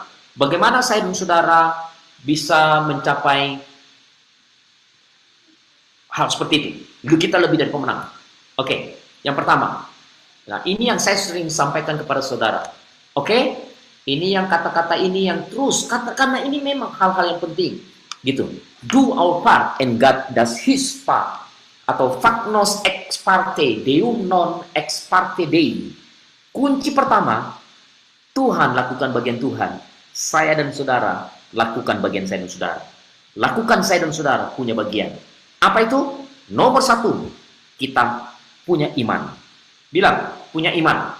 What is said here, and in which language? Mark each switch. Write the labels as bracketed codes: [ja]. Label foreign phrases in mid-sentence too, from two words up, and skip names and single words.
[id] Bagaimana saya dan saudara bisa mencapai hal seperti itu? Kita lebih dari pemenang. Oke, yang pertama. Nah, ini yang saya sering sampaikan kepada saudara. Oke? Ini yang kata-kata ini yang terus, karena ini memang hal-hal yang penting. Gitu. [en] Do our part and God does his part. [la] Atau fac nos ex parte, deum non ex parte Dei. [id] Kunci pertama, Tuhan lakukan bagian Tuhan. Saya dan saudara lakukan bagian saya dan saudara. Lakukan saya dan saudara punya bagian. Apa itu? Nomor satu, kita punya iman. Bilang, punya iman.